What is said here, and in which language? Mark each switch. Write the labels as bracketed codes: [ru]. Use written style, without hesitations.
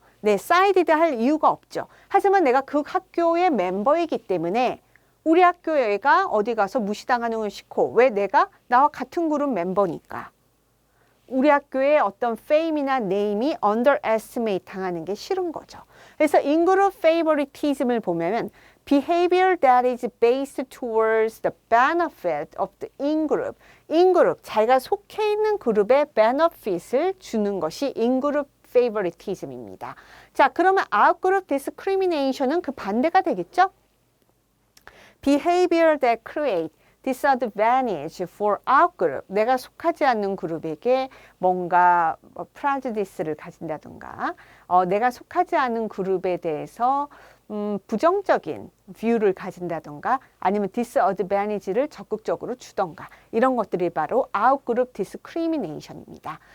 [ko] 네, 사이디드 할 이유가 없죠. 하지만 내가 그 학교의 멤버이기 때문에 우리 학교가 어디 가서 무시당하는 건 싫고, 왜? 내가 나와 같은 그룹 멤버니까. 우리 학교의 어떤 fame이나 name이 underestimate 당하는 게 싫은 거죠. 그래서 [en] in-group favoritism을 [ko] 보면 [en] behavior that is based towards the benefit of the in-group. [ko] in-group, 자기가 속해 있는 그룹의 benefit을 주는 것이 in-group favoritism입니다. 자, 그러면 out-group discrimination은 그 반대가 되겠죠? [en] behavior that create disadvantage for our group. [ko] 내가 속하지 않는 그룹에게 뭔가 prejudice를 가진다든가 내가 속하지 않는 그룹에 대해서 부정적인 뷰를 가진다던가 아니면 disadvantage를 적극적으로 주던가 이런 것들이 바로 outgroup discrimination입니다.